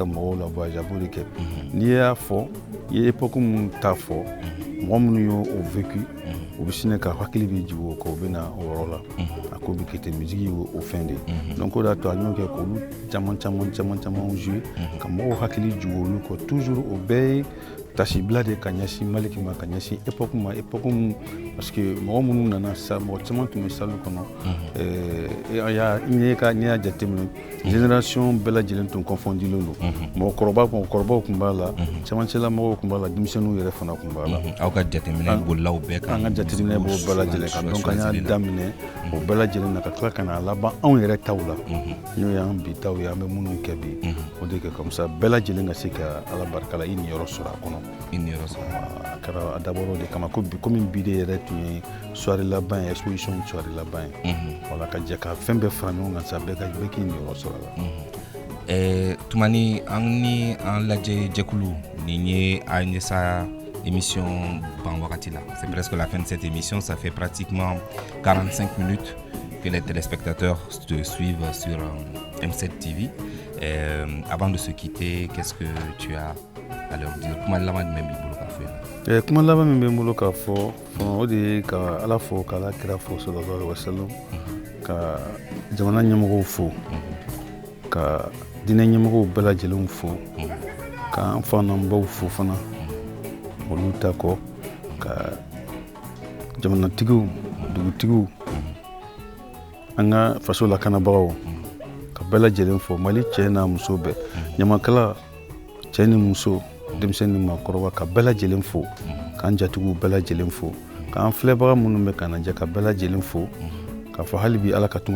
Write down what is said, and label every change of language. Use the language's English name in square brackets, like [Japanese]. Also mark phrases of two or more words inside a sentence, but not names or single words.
[Bambara] mɔgɔw la voyager a b'o de kɛ n'i y'a fɔ i ye époque minnu t'a fɔ mɔgɔ minnu y'o vécu u bɛ sinɛ ka hakili bɛ jigin o kan u bɛ na o yɔrɔ la a ko bɛ kɛ ten musique ye o fɛn de ye donc o de y'a to a y'o kɛ k'olu caman jouer ka mɔgɔw hakili jigin olu kɔ toujours o bɛɛ ye tasibila de ka ɲɛsin Maliki ma ka ɲɛsin époque ma époque min parce que mɔgɔ minnu nana sa mɔgɔ caman tun bɛ salle kɔnɔ n'i y'a jateminɛ génération bɛɛ lajɛlen tun confondilen don mɔgɔkɔrɔbaw tun b'a la camancɛla mɔgɔw tun b'a la denmisɛnninw yɛrɛ fana tun b'a la. Aw ka jateminɛ bolila o bɛɛ kan. An ka jateminɛ b'o bɛɛ lajɛlen kan donc an y'a daminɛ o bɛɛ lajɛlen na ka tila ka na laban anw yɛrɛ taw la n'o y'an bi taw ye an bɛ minnu kɛ bi o de kɛ [French] comme ça [Bambara] bɛɛ lajɛlen ka se ka ala barika la i niyɔrɔ sɔrɔ a kɔnɔ. A kɛra a dabɔra o de kama ko komi bi de yɛrɛ tun ye soirée laban ye exposition soirée laban ye wala ka jɛ ka fɛn bɛɛ fara ɲɔgɔn kan sa bɛɛ k'i niyɔrɔ sɔrɔ a la. Toumani Angni en Ladje Djekoulou Nigné Agnesa émission Banwaratila. [French] C'est presque la fin de cette émission. Ça fait pratiquement 45 minutes que les téléspectateurs te suivent sur M7 TV. Avant de se quitter, qu'est-ce que tu as à leur dire? Comment la main [Bambara] kuma laban min bɛ n bolo k'a fɔ o de ye ka ala fo k'ala kira fo [Arabic] صلى الله عليه وسلم [Bambara] ka jamana ɲɛmɔgɔw fo ka diinɛ ɲɛmɔgɔw bɛɛ lajɛlenw fo k'an fa n'an baw fo fana olu ta kɔ ka jamanatigiw dugutigiw an ka faso lakanabagaw ka bɛɛ lajɛlen fo Mali cɛ n'a muso bɛɛ ɲamakala cɛ ni muso denmisɛn ni maakɔrɔba ka bɛɛ lajɛlen fo k'an jatigiw bɛɛ lajɛlen fo k'an filɛbaga minnu bɛ k'an lajɛ ka bɛɛ lajɛlen fo k'a fɔ hali bi ala ka tungaw